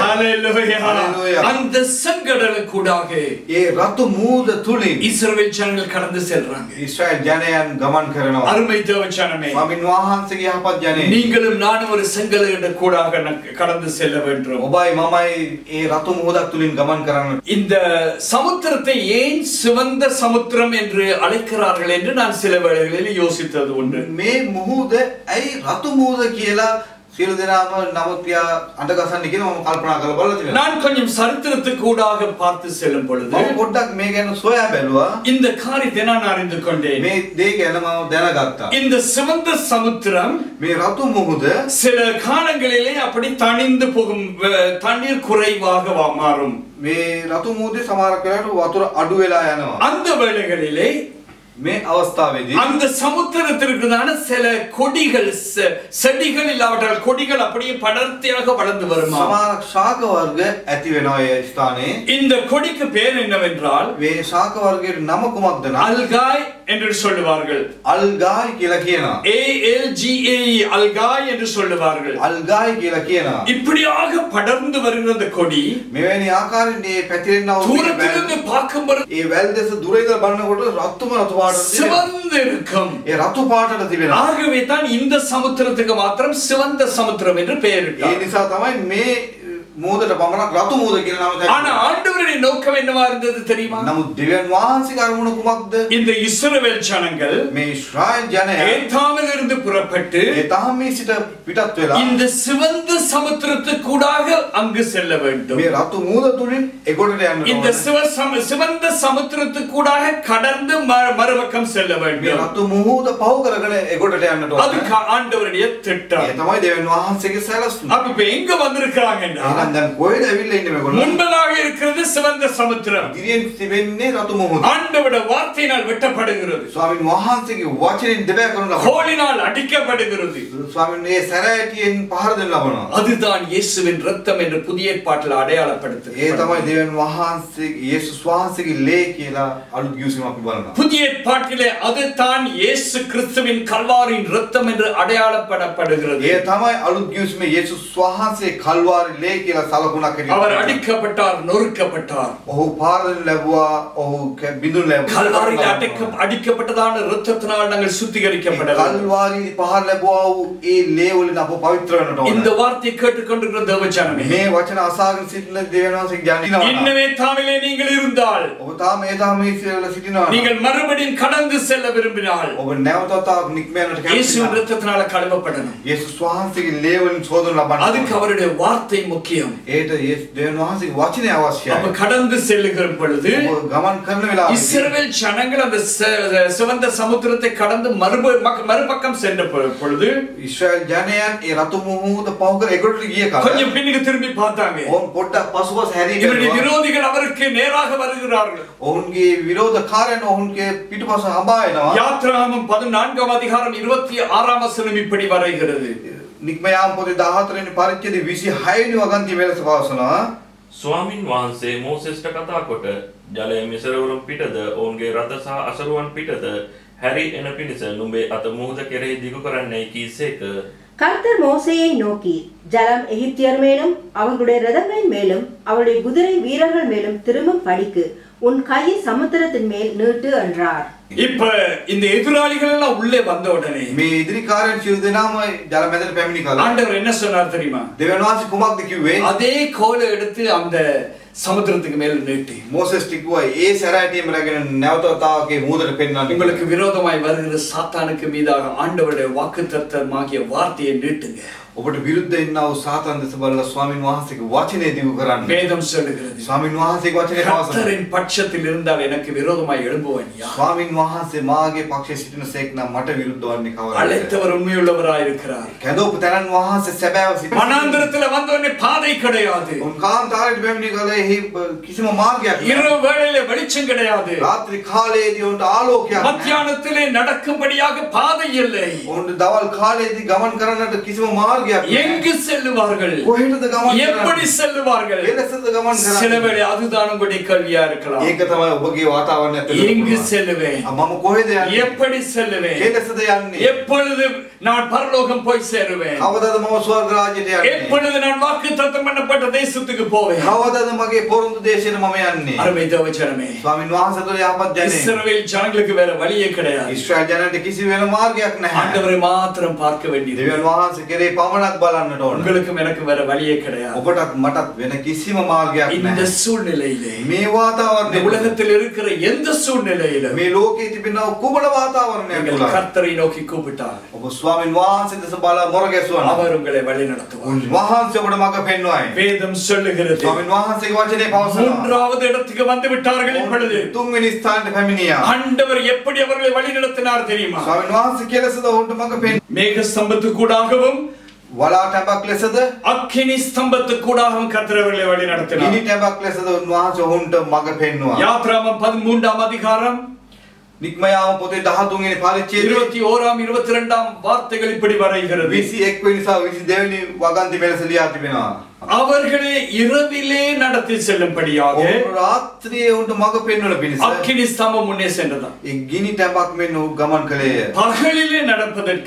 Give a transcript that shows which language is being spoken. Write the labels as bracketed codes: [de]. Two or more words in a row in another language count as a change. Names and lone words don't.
[ta] ஹalleluya. [si] Hallelujah. [ta] அந்த செங்கடலுக்கூடாக [si] ඒ රතු මූද තුලින් [ta] இஸ்ரவேல் ஜனங்கள் கடந்து செல்றாங்க. [si] ඊශ්‍රායල් ජනයන් ගමන් කරනවා. [ta] அருமை தேவ ஜனமே, [si] ස්වාමීන් වහන්සේගේ යහපත් ජනේ, [ta] நீங்களும் நானும் ஒரு செங்கடலுக்கு கூடாக கடந்து செல்ல வேண்டும். [si] ඔබයි මමයි ඒ රතු මූදක් තුලින් ගමන් කරන්න. [ta] இந்த சமுத்திரத்தை ஏன் சிவந்த சமுத்திரம் என்று அழைக்கிறார்கள் என்று நான் சில வேளைகளில் யோசித்தது உண்டு. [si] මේ මුහුද ඇයි රතු මුහුද කියලා සියලු දෙනාම නමුත්‍යා අඬගසන්නේ කියලා මම කල්පනා කරලා බලලා තිබෙනවා. [ta] நான் கொஞ்சம் சரித்திரத்துக்கு கூடாக பார்த்து செல்லும் பொழுது [si] මම පොඩ්ඩක් මේ ගැන සොයා බැලුවා. [ta] இந்த காரியத்தை நான் அறிந்து கொண்டேன். [si] මේ දේ ගැන මම දැනගත්තා. [ta] இந்த சிவந்த சமுத்திரம் [si] මේ රතු මුහුද [ta] சில காலங்களிலே அப்படி தணிந்து போகும், தண்ணீர் குறைவாக மாறும். [si] මේ රතු මුහුදේ සමහර වෙලාවට වතුර අඩු වෙලා යනවා. [ta] அந்த வேளைகளிலே [si] මේ අවස්ථාවේදී [ta] அந்த சமுத்திரத்திற்குதான சில கொடிகள், செடிகள் இல்லாவிட்டால் கொடிகள் அப்படியே படர்த்தியாக வளர்ந்து வருமா. [si] සමහර ශාක වර්ග ඇති වෙනවා ඒ ස්ථානයේ. [ta] இந்த கொடிக்கு பேர் என்னவென்றால் [si] මේ ශාක වර්ගයේ නම කුමක්ද නම් [ta] அல்காய் என்று சொல்லுவார்கள். [si] අල්ගායි කියලා කියනවා. [ta] ALGAE அல்காய் என்று சொல்லுவார்கள். [si] අල්ගායි කියලා කියනවා. [ta] இப்படியாக படர்ந்து வருகிற அந்த கொடி [si] මෙවැනි ආකාරයෙන් මේ පැතිරෙනා වූ [ta] தூரத்திலிருந்து பார்க்கும்போது [si] ඒ වැල් දෙස දුර ඉඳලා බලනකොට රතුම රතු පාට [ta] சிவந்து இருக்கும். [si] ඒ රතු පාටට තිබෙනවා. [ta] ஆகவே தான் இந்த சமுத்திரத்துக்கு மாத்திரம் சிவந்த சமுத்திரம் என்று [si] ඒ [ta] பெயரிட்டார். [si] නිසා තමයි මේ මූදට පමණක් රතු මූද කියලා නම [ta] ஆனா [si] දැක්කේ. [ta] ஆண்டவருடைய நோக்கம் என்னவா இருந்தது தெரியுமா? [si] නමුත් දෙවියන් වහන්සේගේ අරමුණ කුමක්ද? [ta] இந்த இஸ்ரவேல் ஜனங்கள் [si] මේ ඊශ්‍රායල් ජනයා [ta] ஏத்தாமில் இருந்து புறப்பட்டு [si] ඒ තාමේ සිට පිටත් වෙලා [ta] இந்த சிவந்த சமுத்திரத்துக்கூடாக அங்கு செல்ல வேண்டும். [si] මේ රතු මූද තුලින් එගොඩට යන්න [ta] இந்த [si] ඕන. [ta] சிவந்த சமுத்திரத்துக்கூடாக கடந்து மறுபக்கம் செல்ல [si] මේ [ta] வேண்டும். [si] රතු මුහුද පහු කරගෙන එගොඩට යන්නට [ta] அது [si] ඕන. [ta] ஆண்டவருடைய [si] ඒ [ta] திட்டம். [si] තමයි දෙවියන් වහන්සේගේ සැලසුම. [ta] அப்ப இப்ப எங்க வந்திருக்கிறாங்கன்னா [si] එහෙනම් දැන් කොහෙද ඇවිල්ලා ඉන්නේ මේගොල්ලෝ? [ta] முன்பதாக இருக்கிறது சிவந்த சமுத்திரம். [si] ඉදිරියෙන් තිබෙන්නේ රතු මුහුද. [ta] ஆண்டவருடைய வார்த்தையினால் வெட்டப்படுகிறது, [si] ස්වාමීන් වහන්සේගේ වචනෙන් දෙබෑ කරන ලබනවා. [ta] கோலினால் அடிக்கப்படுகிறது. [si] ස්වාමීන් මේ සැරෑටියෙන් පහර දෙන්න ලබනවා. [ta] அதுதான் இயேசுவின் ரத்தம் என்று புதிய ஏற்பாட்டில் [si] ඒ [ta] அடையாளப்படுத்துகிறது. [si] තමයි දෙවියන් වහන්සේ යේසුස් වහන්සේගේ ලේ කියලා අලුත් ගිවිසුම අපි බලනවා. [ta] புதிய ஏற்பாட்டிலே அதுதான் இயேசு கிறிஸ்துவின் கல்வாரியின் ரத்தம் என்று அடையாளப்படப்படுகிறது. [si] ඒ තමයි අලුත් ගිවිසුමේ යේසුස් වහන්සේ කල්වාරි ලේ කියලා සලකුණක් [ta] அவர் [si] හැටියට. [ta] அடிக்கப்பட்டார், நொறுக்கப்பட்டார். [si] ඔහු පාර දෙන්න ලැබුවා, ඔහු බිඳුන් ලැබුවා. [ta] கல்வாரியில் அடிக்கப்பட்டதான இரத்தத்தினால் நாங்கள் சுத்திகரிக்கப்படலாம். [si] කල්වාරි පහර ලැබුවා වූ ඒ ලේ වලින් අප පවිත්‍ර වෙන්නට ඕන. [ta] இந்த வார்த்தை கேட்டுக்கொண்டிருக்கிற தேவஜனமே, [si] මේ වචන අසාගෙන සිටින දෙවියන් වහන්සේ ඥානිනවා. [ta] இன்னமே தாமிலே நீங்கள் இருந்தால், [si] ඔබ තාම ඒ තාම මේ සියල්ල සිටිනවා. [ta] நீங்கள் மறுபடியும் கடந்து செல்ல விரும்பினால் [si] ඔබ නැවතත් නික්මයන්ට [ta] இயேசுவின் [si] කැමති. [ta] இரத்தத்தினால கழுவப்படணும். [si] යේසුස් වහන්සේගේ ලේ වලින් සෝදනු ලබන්න. [ta] அதுக்கு அவருடைய வார்த்தை முக்கியம். [si] ඒට දෙවියන් වහන්සේගේ වචනය අවශ්‍යයි. [ta] அப்ப கடந்து செல்லுகிற பொழுது [si] ඔබ ගමන් කරන වෙලාවේ [ta] இஸ்ரவேல் ஜனங்கள் அந்த சிவந்த சமுத்திரத்தை கடந்து மறுபக்கம் சென்ற பொழுது [si] ඊශ්‍රායල් ජනයන් ඒ රතු මුහුද පහු කර එගොඩට ගිය කල [ta] கொஞ்சம் பின்னுக்கு திரும்பி பார்த்தாங்க. [si] ඔවුන් පොඩ්ඩක් පසුපස හැරී [ta] இவருடைய [si] ගියා. [ta] விரோதிகள் அவருக்கு நேராக வருகிறார்கள். [si] ඔවුන්ගේ විරෝධකාරයන් ඔවුන්ගේ පිටුපස හඹා එනවා. [ta] யாத்ராகமம் 14 அதிகாரம் 26 வசனம் இப்படி வரைகிறது. [si] නික්මයාම් පොතේ 14 වෙනි පරිච්ඡේදයේ 26 වෙනි වගන්තිය මෙලෙස පවසනවා. ස්වාමින් වහන්සේ මෝසෙස්ට කතා කොට ජලය මිසරවරුන් පිටද ඔවුන්ගේ රථ සහ අසරුවන් පිටද හැරි එන පිණිස නුඹේ අත මුහුද කෙරෙහි දිගු කරන්නයි කීසේක. [ta] கர்த்தர் மோசேயை நோக்கி, ஜலம் எகிப்தியர் மேலும் அவர்களுடைய ரதங்களின் மேலும் அவருடைய குதிரை வீரர்கள் மேலும் திரும்பும் படிக்கு உன் கையை சமுத்திரத்தின் மேல் நீட்டு என்றார். இப்ப இந்த எதிராளிகள் எல்லாம் உள்ளே வந்த உடனே [si] මේ ඉදිරි කාර්යයන් සියලු දෙනාම ජල මැදට පැමිණි කල. [ta] ஆண்டவர் என்ன சொன்னார் தெரியுமா? [si] දෙවියන් වහන්සේ කුමක්ද කිව්වේ? [ta] அதே கோலை எடுத்து அந்த சமுத்திரத்துக்கு மேல நீட்டி [si] මෝසස් ටිකුවා ඒ සැරෑටියම රැගෙන නැවතතාවගේ මූදට පෙන්වන්න. [ta] உங்களுக்கு விரோதமாய் வருகிற சாத்தானுக்கு மீதாக ஆண்டவருடைய வாக்குத்தத்தமாகிய வார்த்தையை நீட்டுங்க. [si] ඔබට විරුද්ධ ඉන්නා වූ සාතන් දෙස බලලා ස්වාමින් වහන්සේගේ වචනේ දියු කරන්න. [ta] வேதம் சொல்லுகிறது [si] ස්වාමින් වහන්සේගේ වචනේ පවසන. [ta] கர்த்தரின் பட்சத்தில் இருந்தால் எனக்கு விரோதமாய் எழும்புவன் யார்? [si] ස්වාමින් වහන්සේ මාගේ පක්ෂයේ සිටින සේක් නම් මට විරුද්ධ වන්නේ කවරද? [ta] அழைத்தவர் உண்மையுள்ளவராய் இருக்கிறார். [si] කැඳවපු තැනන් වහන්සේ සැබෑව සිටින. [ta] வனாந்திரத்துல வந்தவனே பாதை கிடையாது. [si] උන් කාන්තාරයට පැමිණි කලේ කිසිම මාර්ගයක් නැහැ. [ta] இரவு வேளையிலே வெளிச்சம் கிடையாது. [si] රාත්‍රී කාලයේදී උන්ට ආලෝකයක් නැහැ. [ta] மத்தியானத்திலே நடக்கும்படியாக பாதை இல்லை. [si] උන්ට දවල් කාලයේදී ගමන් කරන්නට කිසිම මාර්ගයක් නැහැ. [ta] எங்கு செல்லுவார்கள்? [si] කොහෙටද ගමන් [ta] எப்படி செல்லுவார்கள்? [si] එලෙසද ගමන් කරන්නේ? [ta] சில வேளை அதுதான் உங்களுடைய கேள்வியா இருக்கலாம். [si] ඒක තමයි ඔබගේ වාතාවරණය ඇතුළත. [ta] எங்கு செல்லுவேன்? [si] මම කොහෙද යන්නේ? [ta] எப்படி செல்லுவேன்? [si] එලෙසද යන්නේ? [ta] எப்பொழுது நான் பரலோகம் போய் சேருவேன்? [si] කවදාද මම ස්වර්ග ராஜ்‍යයට යන්නේ? [ta] எப்பொழுது நான் வாக்குத்தத்தம் பண்ணப்பட்ட தேசத்துக்கு போவேன்? [si] කවදාද මගේ පොරොන්දු දේශයට මම යන්නේ? [ta] அருமை தேவஜனமே, [si] ස්වාමින් වහන්සේ තුළ යහපත් ජනේ. [ta] இஸ்ரவேல் ஜனங்களுக்கு வேற வழியே கிடையாது. [si] ඊශ්‍රායල් ජනයට කිසි වෙන මාර්ගයක් නැහැ. [ta] ஆண்டவரை மாத்திரம் பார்க்க வேண்டியது. [si] දෙවියන් වහන්සේ කෙරේ පමණක් බලන්නට ඕන. [ta] உங்களுக்கும் எனக்கு வேற வழியே கிடையாது. [si] ඔබටත් මටත් වෙන කිසිම මාර්ගයක් [ta] இந்த [si] නැහැ. [ta] சூழ்நிலையிலே, [si] මේ [ta] இந்த [si] වාතාවරණය [ta] உலகத்தில் இருக்கிற எந்த சூழ்நிலையிலும் [si] මේ ලෝකයේ තිබෙන කුමන වාතාවරණයක් [ta] நீங்கள் [si] තුළ [ta] கர்த்தரை நோக்கி கூப்பிட்டால் [si] ඔබ ස්වාමින් වහන්සේ දෙස බලා මොර ගැසුවා. [ta] அவர் உங்களை வழி நடத்துவார். [si] වහන්සේ ඔබට මඟ පෙන්වයි. [ta] வேதம் சொல்லுகிறது, [si] ස්වාමින් වහන්සේගේ වචනේ පවසනවා. [ta] மூன்றாவது இடத்துக்கு வந்து விட்டார்கள் இப்பொழுது. [si] තුන්වෙනි ස්ථානට පැමිණියා. [ta] ஆண்டவர் எப்படி அவர்களை வழி நடத்தினார் தெரியுமா? [si] ස්වාමින් වහන්සේ කෙලසද ඔවුන්ට මඟ පෙන්වයි. [ta] மேக ஸ்தம்பத்துக்கூடாகவும் [si] වලා ටැඹක් ලෙසද [ta] அக்கினி ஸ்தம்பத்துக்கூடாகவும் கர்த்தர் அவர்களை வழி [si] ගිනි [ta] நடத்தினார். [si] ටැඹක් ලෙසද උන්වහන්සේ ඔවුන්ට මඟ පෙන්වුවා. [ta] யாத்ராமம் 13ஆம் அதிகாரம் [si] නික්මයාම පොතේ 13 වෙනි පරිච්ඡේදයේ [ta] 21ஆம் 22ஆம் வார்த்தைகள் இப்படி வரைகிறது. [si] 21 වෙනි සහ 22 වෙනි වගන්ති මෙලෙස ලියා තිබෙනවා. [ta] அவர்களை இரவிலே நடத்தி செல்லும்படியாக [si] ඔවුන් රාත්‍රියේ උන්ට මඟ පෙන්වන පිණිස [ta] அக்கினி ஸ்தம்பம் முன்னே சென்றதாம். [si] ඒ ගිනි ටැඹක් මෙන්න ගමන් කළේය. [ta] பகலிலே நடப்பதற்கு